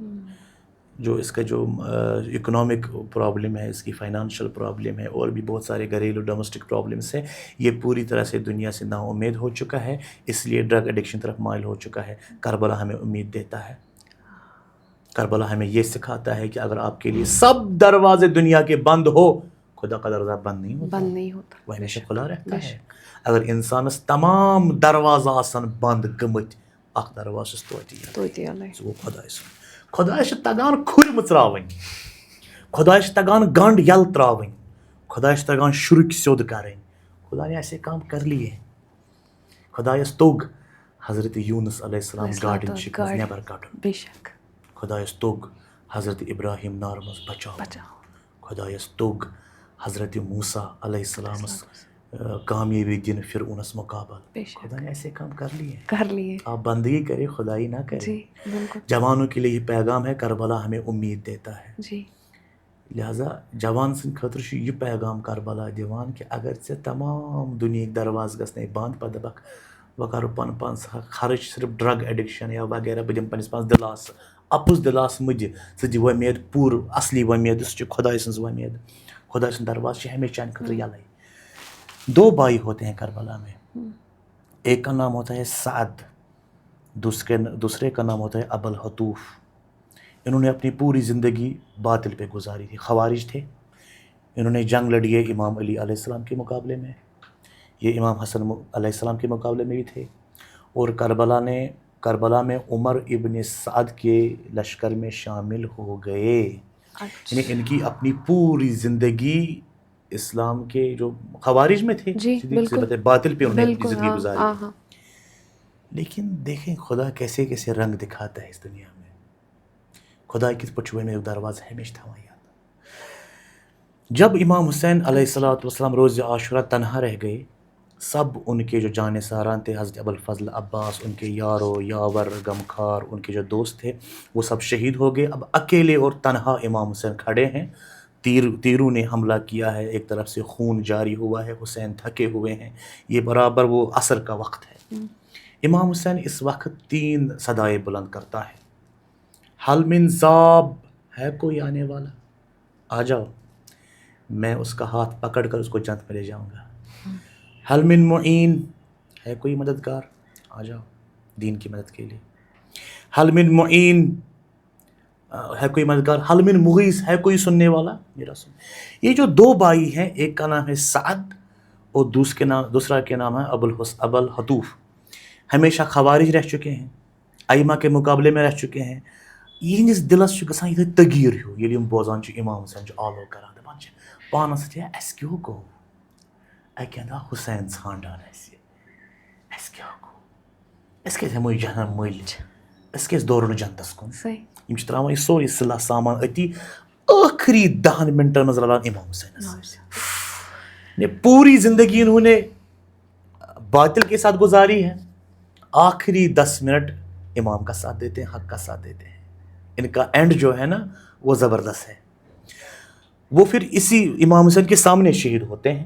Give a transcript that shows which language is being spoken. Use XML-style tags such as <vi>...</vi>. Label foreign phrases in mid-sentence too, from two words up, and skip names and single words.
<ur>جو اس کا جو</ur> <en>economic problem</en> <ur>ہے, اس کی</ur> <en>financial problem</en> <ur>ہے, اور بھی بہت سارے گھریلو</ur> <en>domestic problems</en> <ur>ہیں, یہ پوری طرح سے دنیا سے نا امید ہو چکا ہے, اس لیے</ur> <en>drug addiction</en> <ur>طرف مائل ہو چکا ہے. کربلا ہمیں امید دیتا ہے. کربلا ہمیں یہ سکھاتا ہے کہ اگر آپ کے لیے سب دروازے دنیا کے بند ہو, خدا کا دروازہ بند نہیں ہوتا, وہ ہمیشہ کھلا رہتا ہے.</ur> <ks>اگر انسانس تمام دروازہ آسن بند گٔمٕتۍ, اکھ دروازٕ چھُس توتہِ یلے, سُہ گوٚو خۄداے سُنٛد. خۄدایس چھِ تگان کھُرۍ مٕژراوٕنۍ, خۄدایس چھِ تگان گنٛڈ یلہٕ تراوٕنۍ, خۄدایس چھِ تگان شُرٕکۍ سیوٚد کرٕنۍ.</ks> <ur>خدا نے ایسے کام کر لیے.</ur> <ks>خۄدایس توٚگ حضرت یوٗنس</ks> <ar>علیہ السلام</ar> <ks>گاڈٕ نِش نٮ۪بر کڑُن. خۄدایس توٚگ حضرت ابراہیم نارٕ منٛز بچاوُن. خۄدایس توٚگ حضرت موسیٰ</ks> <ar>علیہ السلامس</ar> <ks>کامیابی دِنہٕ فرعونس مقابل.</ks> <ur>خدا نے ایسے کام کر لیے. آپ بندگی کرے, خدائی نہ کرے. جوانوں کے لیے یہ پیغام ہے, کربلا ہمیں امید دیتا ہے.</ur> <ks>لہٰذا جوان سٕنٛدِ خٲطرٕ چھُ یہِ پیغام کربلا دِوان کہ اگر ژےٚ تمام دُنہِکۍ دروازٕ گژھنے بنٛد, پتہٕ دپکھ بہٕ کرٕ پنُن پان خرٕچ صرف</ks> <en>drug addiction</en> <ks>یا وغیرہ, بہٕ دِمہٕ پننس پانس دِلاسہٕ. اپُز دِلاسہٕ مہٕ دِ, ژٕ دِ وۄمید پوٗرٕ اصلی وۄمید, سُہ چھِ خۄداے سٕنٛز وۄمید. خۄداے سُنٛد دروازٕ چھِ ہمیشہ چانہِ خٲطرٕ یلے.</ks> <ur>دو بھائی ہوتے ہیں کربلا میں, ایک کا نام ہوتا ہے سعد, دوسرے کا نام ہوتا ہے ابو الحطوف. انہوں نے اپنی پوری زندگی باطل پہ گزاری تھی. خوارج تھے, انہوں نے جنگ لڑی ہے امام علی</ur> <ar>علیہ السلام</ar> <ur>کے مقابلے میں, یہ امام حسن</ur> <ar>علیہ السلام</ar> <ur>کے مقابلے میں بھی تھے. اور کربلا میں عمر ابن سعد کے لشکر میں شامل ہو گئے. یعنی ان کی اپنی پوری زندگی اسلام کے جو خوارج میں تھے, باطل پہ انہوں نے اپنی زندگی گزاری. لیکن دیکھیں خدا کیسے کیسے رنگ دکھاتا ہے اس دنیا میں.</ur> <ks>خدا کت پٲٹھۍ چھُ وۄمید دروازٕ ہمیشہ تھاوان یاد.</ks> <ur>جب امام حسین</ur> <ar>علیہ الصلوۃ والسلام</ar> <ur>روز عاشورہ تنہا رہ گئے, سب ان کے جو جانثاران تھے, حضرت ابوالفضل عباس, ان کے یارو یاور غمخوار, ان کے جو دوست تھے, وہ سب شہید ہو گئے. اب اکیلے اور تنہا امام حسین کھڑے ہیں. تیروں نے حملہ کیا ہے, ایک طرف سے خون جاری ہوا ہے, حسین تھکے ہوئے ہیں. یہ برابر وہ عصر کا وقت ہے. امام حسین اس وقت 3 صدائیں بلند کرتا ہے.</ur> <ar>حل من ذاب,</ar> <ur>ہے کوئی آنے والا, آ جاؤ, میں اس کا ہاتھ پکڑ کر اس کو جنت میں لے جاؤں گا.</ur> <ar>حل من معین,</ar> <ur>ہے کوئی مددگار, آ جاؤ دین کی مدد کے لیے.</ur> <ar>حل من معین,</ar> <ur>ہے کوئی مددگار.</ur> <ar>حل من مغیث,</ar> <ur>ہے کوئی سننے والا, میرا سن. یہ جو 2 بھائی ہیں, ایک کا نام ہے سعد اور دوسرا کے نام ہے ابو الحطوف, ہمیشہ خوارج رہ چکے ہیں, ائمہ کے مقابلے میں رہ چکے ہیں.</ur> <ks>یہندس دلس چھُ گژھان یِتھے تغیٖر ہیوٗ ییٚلہِ یِم بوزان چھِ امام حسین چھُ آلو کران, دپان چھِ پانس سۭتۍ اَسہِ کیٛاہ گوٚو, اَکہِ انداو حسین ژھانڈان اَسہِ کیٛاہ گوٚو, أسۍ کیٛازِ ہٮ۪مو یہِ جہنم مٔلۍ, أسۍ کیٛازِ دورو نہٕ جنتس کُن. یِم چھِ تراوان یہِ سورُے صلہ سامان أتی.</ks> <ur>آخری 10 منٹ نظر امام حسین نے پوری زندگی انہوں نے باطل کے ساتھ گزاری ہے، آخری 10 منٹ امام کا ساتھ دیتے ہیں، حق کا ساتھ دیتے ہیں. ان کا اینڈ جو ہے نا وہ زبردست ہے. وہ پھر اسی امام حسین کے سامنے شہید ہوتے ہیں.</ur>